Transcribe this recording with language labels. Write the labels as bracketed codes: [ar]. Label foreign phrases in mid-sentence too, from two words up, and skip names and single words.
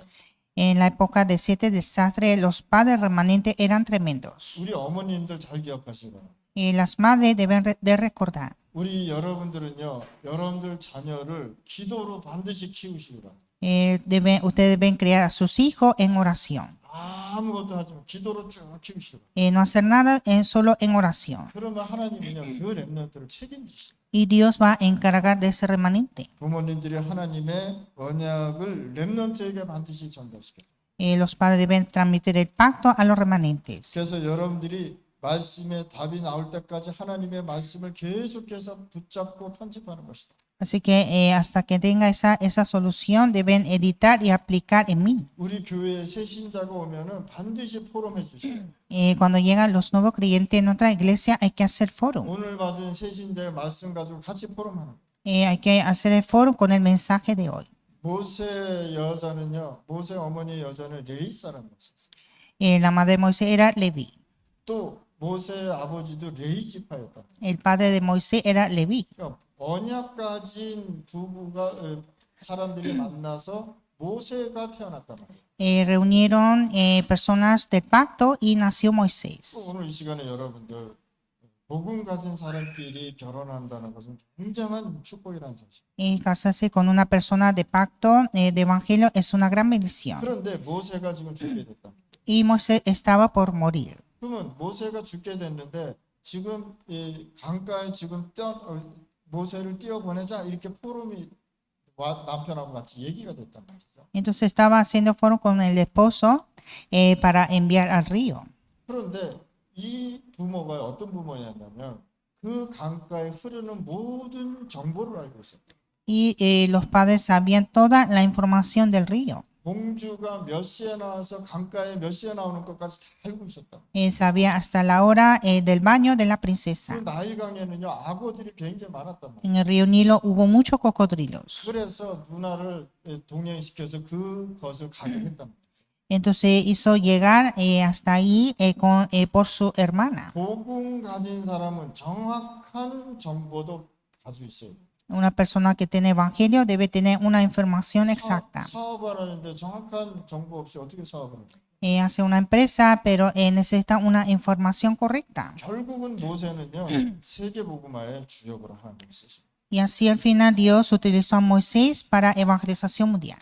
[es] En la época de 7 desastres, los padres remanentes eran tremendos. [ko] 우리 어머님들 잘 기억하시고 [es] Y las madres deben de recordar. [ko] 우리 여러분들은요, 여러분들 자녀를 기도로 반드시 키우시기 바랍니다. [es] Ustedes deben criar a sus hijos en oración. [ko] 아무것도 하지 마. 기도로 쭉 키우시고. [es] No hacer nada solo en oración. [ko] 그러면 하나님은요, 그 랩런트를 책임지시고. [es] Y Dios va a encargar de ese remanente. [ko] 부모님들이 하나님의 언약을 랩런트에게 반드시 전달시켜요. [es] Los padres deben transmitir el pacto a los remanentes. [ko] 그래서 여러분들이 말씀에 답이 나올 때까지 하나님의 말씀을 계속해서 붙잡고 편집하는 것이다. [es] Así que hasta que tenga esa solución, deben editar y aplicar en mí. [ko] 우리 교회에 새 신자가 오면은 반드시 포럼해 주세요. [es] Cuando llegan los nuevos creyentes en nuestra iglesia, hay que hacer foro. [ko] 오늘 받은 새 신자의 말씀 가지고 같이 포럼하는 거예요. [es] Hay que hacer el foro con el mensaje de hoy. [ko] 모세 여자는요, 모세 어머니 여자는 레위 사람이었어요. [es] La madre de Moisés era Leví. [ko] 또 모세 아버지도 레위 지파였다. [es] El padre de Moisés era Leví. [ko] 그러니까 언약 가진 부부가 사람들이 만나서 모세가 태어났단 말이에요. [es] Reunieron personas del pacto y nació 또 Moisés. [ko] 오늘 이 시간에 여러분들 복음 가진 사람끼리 결혼한다는 것은 굉장한 축복이라는 사실. [es] Casarse con una persona de pacto de evangelio es una gran bendición. [ko] 그런데 모세가 지금 죽게 됐다. [es] Y Moisés estaba por morir. [ko] 그러면 모세가 죽게 됐는데 지금 이 강가에 지금 모세를 띄어보내자 이렇게 포럼이 남편하고 같이 얘기가 됐단 말이죠. [es] Entonces estaba haciendo foro con el esposo para enviar al río. [ko] 그런데 이 부모가 어떤 부모였냐면 그 강가에 흐르는 모든 정보를 알고 있었다. [es] Y los padres sabían toda la información del río. [ko] 공주가 몇 시에 나와서 강가에 몇 시에 나오는 것까지 다 알고 있었다. [es] Sabía hasta la hora del baño de la 그 princesa. [ko] 나일강에는요 악어들이 굉장히 많았단 말이에요. [es] En el río Nilo hubo muchos cocodrilos. [ko] 그래서 누나를 동행시켜서 그것을 가게 했단 말이에요. [es] Entonces hizo llegar hasta ahí por su hermana. [ko] 복음 가진 사람은 정확한 정보도 가지고 있어요. [es] Una persona que tiene evangelio debe tener una información exacta. [ko] 사업하는데 정확한 정보 없이 어떻게 사업을 해요? [es] Hace una empresa, pero necesita una información correcta. [ko] 결국은 모세는요 세계 복음화의 주역으로 하나님이 쓰십니다. [es] Y así al final Dios utilizó a Moisés para evangelización mundial.